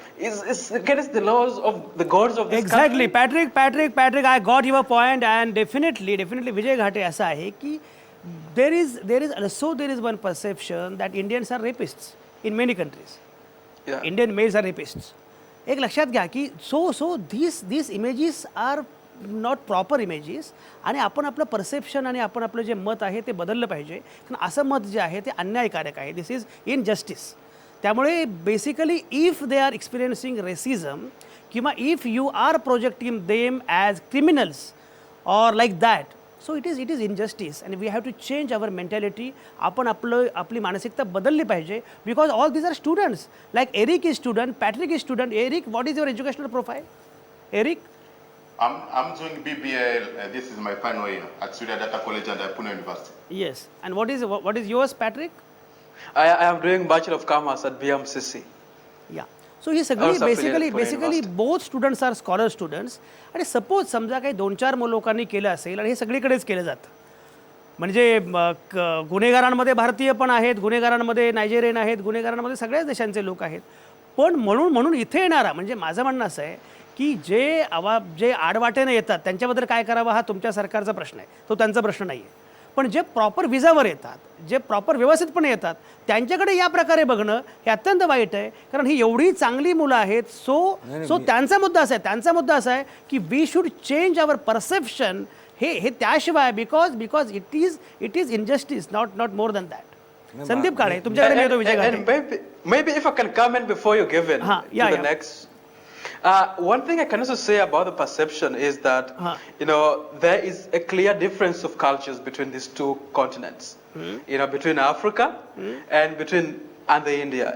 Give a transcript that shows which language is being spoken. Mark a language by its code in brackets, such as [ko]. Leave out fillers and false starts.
[en] It's against the laws of the gods of this Exactly. country. Patrick, I got your point, and definitely Vijay Ghate [hi] ऐसा है कि [en] there is one perception that Indians are rapists in many countries. Yeah. Indian males are rapists. [mr] एक लक्षात घ्या की [en] so these images are not proper images [mr] आणि आपण आपलं परसेप्शन आणि आपण आपलं जे मत आहे ते बदललं पाहिजे कारण असं मत जे आहे ते अन्यायकारक आहे [en] this is injustice [mr] त्यामुळे [en] basically if they are experiencing racism किंवा if you are projecting them as criminals और like that so it is injustice and we have to change our mentality [mr] आपण आपली मानसिकता बदलली पाहिजे [en] Because all these are students like Eric is student Patrick is student Eric what is your educational profile Eric I'm doing BBL. This is my final year at Surya Data College and Pune University. Yes. And what is yours, Patrick? I am doing Bachelor of Commerce at BMCC. Yeah. So he [mr] सगळी [en] Also affiliated Pune basically University. both students are scholar students. [mr] आणि suppose समजा काही 2-4 लोकांनी केलं असेल आणि हे सगळीकडेच केलं जातं म्हणजे गुन्हेगारांमध्ये भारतीय पण आहेत गुन्हेगारांमध्ये नायजेरियन आहेत गुन्हेगारांमध्ये सगळ्याच देशांचे लोक आहेत पण म्हणून इथे येणारा म्हणजे माझं म्हणणं असं आहे की जे आडवाटेने येतात त्यांच्याबद्दल काय करावं हा तुमच्या सरकारचा प्रश्न आहे तो त्यांचा प्रश्न नाही आहे पण जे प्रॉपर विजावर येतात जे प्रॉपर व्यवस्थितपणे येतात त्यांच्याकडे या प्रकारे बघणं हे अत्यंत वाईट आहे कारण ही एवढी चांगली मुलं आहेत सो त्यांचा मुद्दा असा आहे की [en] we should change our perception [mr] हे त्याशिवाय [en] because it is injustice not more than that [mr] Sandeep Kale तुमच्याकडे मी येतो विजय [en] And [mr] Ghate [en] maybe if I can comment before you give in yeah. the next. One thing I can also say about the perception is that, you know, there is a clear difference of cultures between these two continents. You know, between Africa and the India.